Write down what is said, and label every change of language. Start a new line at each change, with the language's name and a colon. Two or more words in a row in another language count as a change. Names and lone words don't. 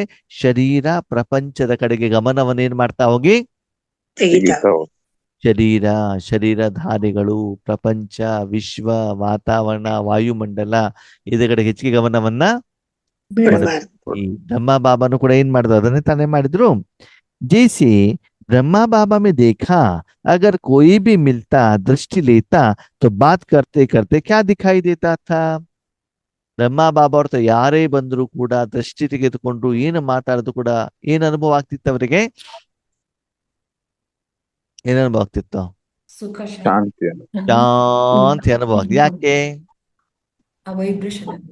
Kannada: ಶರೀರ ಪ್ರಪಂಚದ ಕಡೆಗೆ ಗಮನವನ್ನೇನ್ ಮಾಡ್ತಾ ಹೋಗಿ? ತೆಗಿತಾವ. ಶರೀರಧಾರಿಗಳು, ಪ್ರಪಂಚ, ವಿಶ್ವ, ವಾತಾವರಣ, ವಾಯುಮಂಡಲ ಇದ್ರ ಕಡೆ ಹೆಚ್ಚಿಗೆ ಗಮನವನ್ನ ಬಿಡಬಾರ್ದು. ಈ ಬ್ರಹ್ಮ ಬಾಬಾನು ಕೂಡ ಏನ್ ಮಾಡಿದ್ರು? ಅದನ್ನೇ ತಾನೇ ಮಾಡಿದ್ರು.
Hindi: जैसे ब्रह्मा बाबा में देखा अगर कोई भी मिलता दृष्टि लेता तो बात करते करते क्या दिखाई देता था?
Kannada: ಬ್ರಹ್ಮ ಬಾಬಾ ಅವ್ರ ಯಾರೇ ಬಂದ್ರು ಕೂಡ ದೃಷ್ಟಿ ತೆಗೆದುಕೊಂಡ್ರು ಏನು ಮಾತಾಡಿದ್ರು ಕೂಡ ಏನ್ ಅನುಭವ ಆಗ್ತಿತ್ತು ಅವರಿಗೆ? ಏನ್ ಅನುಭವ ಆಗ್ತಿತ್ತು? ಸುಖ ಶಾಂತಿ. ಶಾಂತಿ ಅನುಭವ ಆಗ್ತದೆ. ಯಾಕೆ? ವೈಬ್ರೇಷನ್